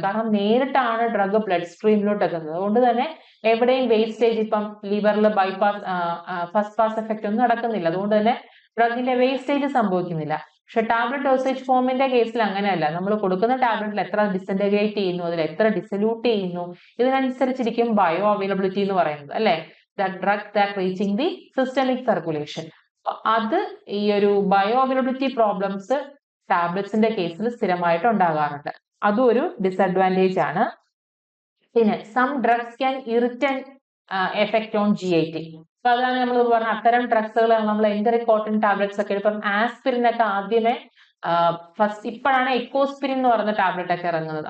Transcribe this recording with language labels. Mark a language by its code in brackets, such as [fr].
[ml] കാരണം നേരിട്ടാണ് drug blood സ്ട്രീമിലോട്ട് എത്തുന്നത്. അതുകൊണ്ട് തന്നെ എവിടെയും വേസ്റ്റേജ്, ഇപ്പം ലിവറിൽ ബൈപാസ് ഫസ്റ്റ് പാസ് എഫക്റ്റ് ഒന്നും നടക്കുന്നില്ല. അതുകൊണ്ട് തന്നെ ഡ്രഗിന്റെ വേസ്റ്റേജ് സംഭവിക്കുന്നില്ല. പക്ഷെ ടാബ്ലറ്റ് ഡോസേജ് ഫോമിന്റെ കേസിൽ അങ്ങനെയല്ല. നമ്മൾ കൊടുക്കുന്ന ടാബ്ലറ്റിൽ എത്ര ഡിസഇന്റഗ്രേറ്റ് ചെയ്യുന്നു, അതിൽ എത്ര ഡിസൊല്യൂട്ട് ചെയ്യുന്നു, ഇതിനനുസരിച്ചിരിക്കും ബയോ അവൈലബിലിറ്റി എന്ന് പറയുന്നത്, അല്ലെ? [en] The drug that reaching the systemic circulation. [ml] അത് ഈ ഒരു ബയോ അവൈലബിലിറ്റി പ്രോബ്ലംസ് ടാബ്ലറ്റ്സിന്റെ കേസിൽ സ്ഥിരമായിട്ട് ഉണ്ടാകാറുണ്ട്. അതും ഒരു ഡിസഡ്വാൻറ്റേജ് ആണ്. പിന്നെ [en] Some drugs can irritant effect on GIT. [ml] അപ്പൊ അതാണ് നമ്മൾ പറഞ്ഞ അത്തരം ഡ്രഗ്സുകൾ നമ്മൾ എൻറ്ററിക് കോട്ടൺ ടാബ്ലറ്റ്സ് ഒക്കെ, ഇപ്പം ആസ്പിരിൻ ഒക്കെ ആദ്യമേ ഫസ്റ്റ് ഇപ്പോഴാണ് എക്കോസ്പിരിൻ എന്ന് പറയുന്ന ടാബ്ലറ്റ് ഒക്കെ ഇറങ്ങുന്നത്.